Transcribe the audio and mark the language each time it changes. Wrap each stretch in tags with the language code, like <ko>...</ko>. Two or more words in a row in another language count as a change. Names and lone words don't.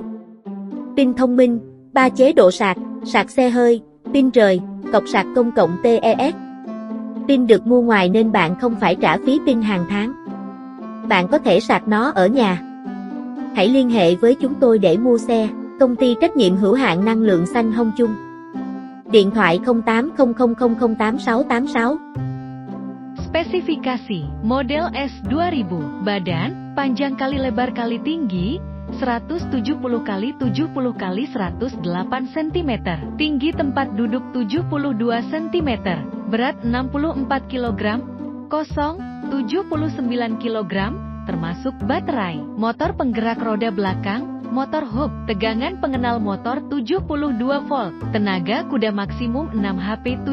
<vi>Pin thông minh, 3 chế độ sạc, sạc xe hơi, pin rời, cọc sạc công cộng TES. Pin được mua ngoài nên bạn không phải trả phí pin hàng tháng. Bạn có thể sạc nó ở nhà. Hãy liên hệ với chúng tôi để mua xe. Công ty trách nhiệm hữu hạn năng lượng xanh Hong Chung. Điện thoại 0800086686.</vi> <id>Spesifikasi, model S2000, badan, panjang kali lebar kali tinggi, 170 kali 70 kali 108 cm, tinggi tempat duduk 72 cm, berat 64 kg, kosong 79 kg, termasuk baterai, motor penggerak roda belakang, motor hub, tegangan pengenal motor 72 volt, tenaga kuda maksimum 6 HP</id>